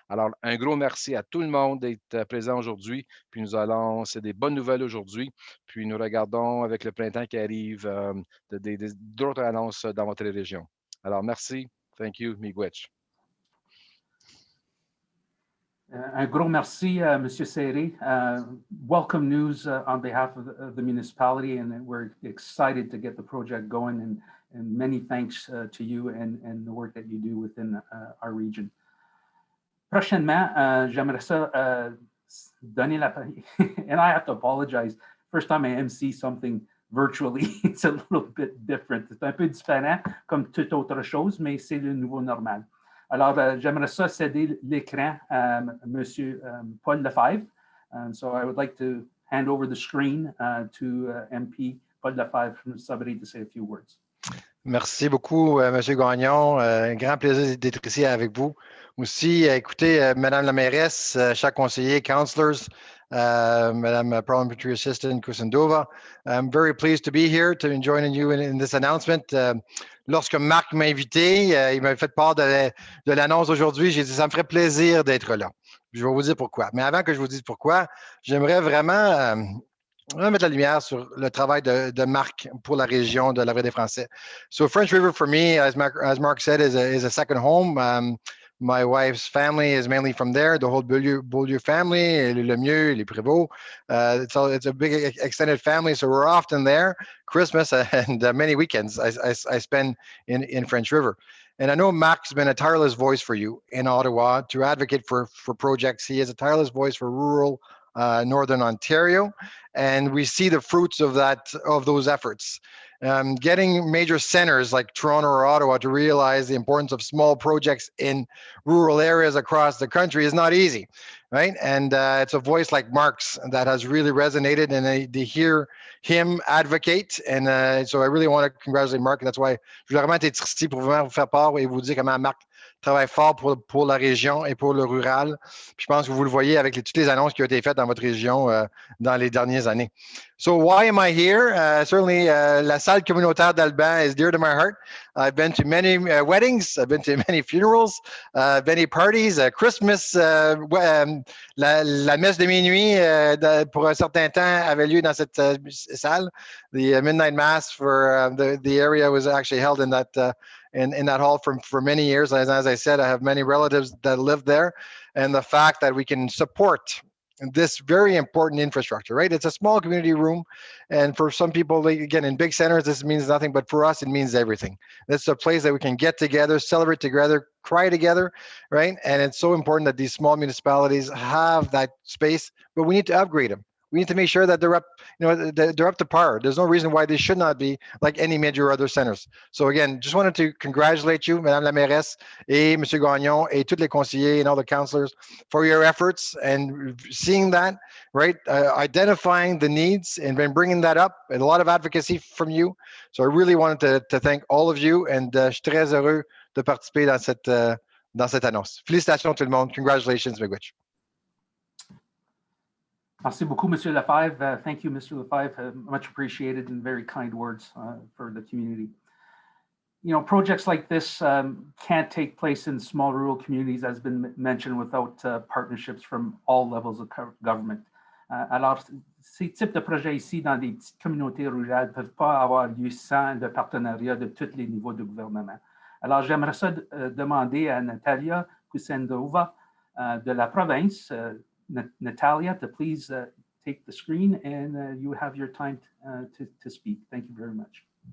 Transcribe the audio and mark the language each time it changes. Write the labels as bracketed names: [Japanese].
[French] Alors, un gros merci à tout le monde d'être présent aujourd'hui. Puis c'est des bonnes nouvelles aujourd'hui. Puis nous regardons avec le printemps qui arrive d'autres annonces dans votre région. Alors, merci. [English] Thank you, [French] Miigwech. Un gros merci, Monsieur Serré. [English] Welcome news on behalf of the municipality, and we're excited to get the project going, and many thanks to you and the work that you do within our region. [French] Prochainement, j'aimerais ça donner la parole, [English] and I have to apologize. First time I MC something virtually, it's a little bit different. [French] C'est un peu différent comme toute autre chose, mais c'est le nouveau normal. Alors, j'aimerais ça céder l'écran à Monsieur Paul Lefebvre. [English] So I would like to hand over the screen to MP Paul Lefebvre from Sudbury to say a few words. [French] Merci beaucoup, Monsieur Gagnon. Un grand plaisir d'être ici avec vous. Aussi, écoutez, Madame la mairesse, chers conseillers, councillors, [English] Madam Parliamentary Assistant Kusendova. I'm very pleased to be here to join you in this announcement. [French] Lorsque Marc m'a invité, il m'a fait part de l'annonce aujourd'hui. J'ai dit, ça me ferait plaisir d'être là. Je vais vous dire pourquoi. Mais avant que je vous dise pourquoi, j'aimerais vraiment mettre la lumière sur le travail de Marc pour la région de la Vallée des Français. [English] So French River, for me, as Mark said, is a second home. My wife's family is mainly from there, the whole Beaulieu family, les Lemieux, les Prévost. It's a big extended family, so we're often there. Christmas and many weekends I spend in French River. And I know Marc's been a tireless voice for you in Ottawa to advocate for projects. He is a tireless voice for rural Northern Ontario, and we see the fruits of those efforts. Getting major centers like Toronto or Ottawa to realize the importance of small projects in rural areas across the country is not easy, right? And it's a voice like Marc's that has really resonated, and they hear him advocate. And so I really want to congratulate Marc. That's why [French] je voulais vraiment être ici pour vraiment vous faire part et vous dire comment Marc travaille fort pour la région et pour le rural. Puis je pense que vous le voyez avec toutes les annonces qui ont été faites dans votre région dans les dernières années. [English] So why am I here? Certainly, [French] la salle communautaire d'Alban [English] is dear to my heart. I've been to many weddings. I've been to many funerals, many parties, Christmas. [French] La messe de minuit, pour un certain temps, avait lieu dans cette salle. [English] The midnight mass for the area was actually held in that in that hall for many years. As I said, I have many relatives that live there, and the fact that we can support this very important infrastructure, right? It's a small community room, and for some people, again, in big centers, this means nothing, but for us, it means everything. It's a place that we can get together, celebrate together, cry together, right? And it's so important that these small municipalities have that space, but we need to upgrade them. We need to make sure that they're up to par. There's no reason why they should not be like any major other centers. So again, just wanted to congratulate you, [French] Madame la Mairesse, et Monsieur Gagnon, et tous les conseillers [English] and all the councillors for your efforts and seeing that, right? Identifying the needs and then bringing that up, and a lot of advocacy from you. So I really wanted to thank all of you, and [French] je suis très heureux de participer dans cette annonce. Félicitations tout le monde. [English] Congratulations, Miigwech. [French] Merci beaucoup, Monsieur Lefebvre. [English] Thank you, Mr. Lefebvre. Much appreciated and very kind words for the community. You know, projects like this can't take place in small rural communities, as has been mentioned, without partnerships from all levels of government. [French] Alors, ces types de projets ici dans des petites communautés rurales ne peuvent pas avoir lieu sans le partenariat de tous les niveaux de gouvernement. Alors, j'aimerais ça demander à Natalia Kusendova de la province, Natalia, [English] to please take the screen, and you have your time to speak. Thank you very much.